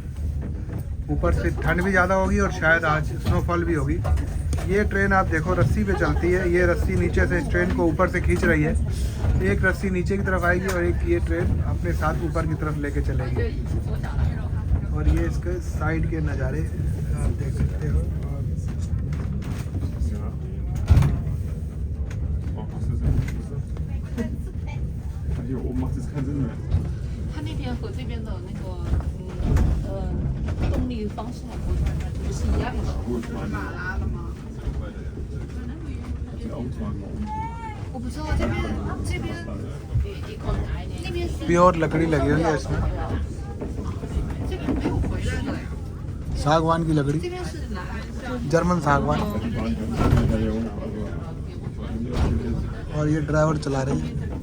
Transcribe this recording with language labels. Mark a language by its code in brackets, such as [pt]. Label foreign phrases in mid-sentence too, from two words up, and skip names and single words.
[hi] ऊपर से ठंड भी ज़्यादा होगी और शायद आज स्नोफॉल भी होगी। ये ट्रेन आप देखो रस्सी पे चलती है। ये रस्सी नीचे से इस ट्रेन को ऊपर से खींच रही है। एक रस्सी नीचे की तरफ आएगी और एक ये ट्रेन अपने साथ ऊपर की तरफ लेके चलेगी। और ये इसके साइड के नज़ारे आप देख सकते हो। [de] Hier oben macht es keinen Sinn mehr. [zh] 它那边和这边的那个动力方式不是一样的。 [de] Gut, meine. Die Augen mal [zh] 我不知道这边那边是 [hi] प्योर लकड़ी लगी हुई है इसमें, [zh] 这边没有回来的， [hi] सागवान की लकड़ी, [zh] 这边是蓝。 [hi] जर्मन सागवान। और ये ड्राइवर चला रही है।